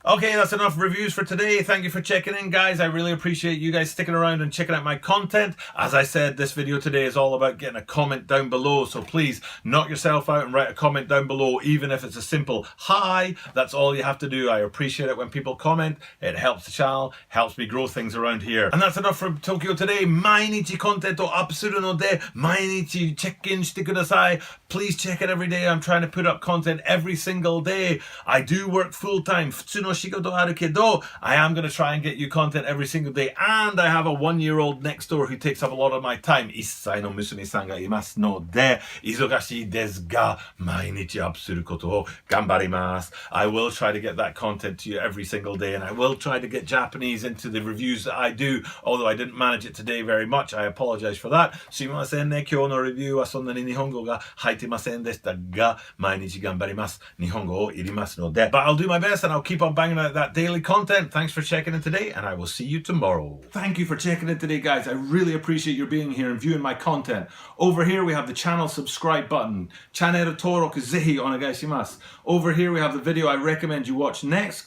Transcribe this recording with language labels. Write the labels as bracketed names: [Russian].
[English] Okay, that's enough reviews for today. Thank you for checking in, guys. I really appreciate you guys sticking around and checking out my content. As I said, this video today is all about getting a comment down below, so please knock yourself out and write a comment down below, even if it's a simple hi. That's all you have to do. I appreciate it when people comment. It helps the channel, helps me grow things around here. And that's enough from Tokyo today. [Japanese] 毎日コンテンツをアップするので、毎日チェックインしてください. [English] Please check it every day. I'm trying to put up content every single day. I do work full time. [Japanese] 普通の仕事あるけど, [English] I am going to try and get you content every single day. And I have a 1-year-old next door who takes up a lot of my time. [Japanese] 1歳の娘さんがいますので、忙しいですが、毎日アップすることを頑張ります. [English] I will try to get that content to you every single day, and I will try to get Japanese into the reviews that I do, although I didn't manage it today very much. I apologize for that. [Japanese] すいませんね。今日のレビューはそんなに日本語が入ってませんでしたが、毎日頑張ります。日本語を入れますので。 [English] But I'll do my best and I'll keep on banging out that daily content. Thanks for checking in today, and I will see you tomorrow. Thank you for checking in today, guys. I really appreciate your being here and viewing my content. Over here we have the channel subscribe button. [Japanese] Channel登録ぜひお願いします. [English] Over here we have the video I recommend you watch next.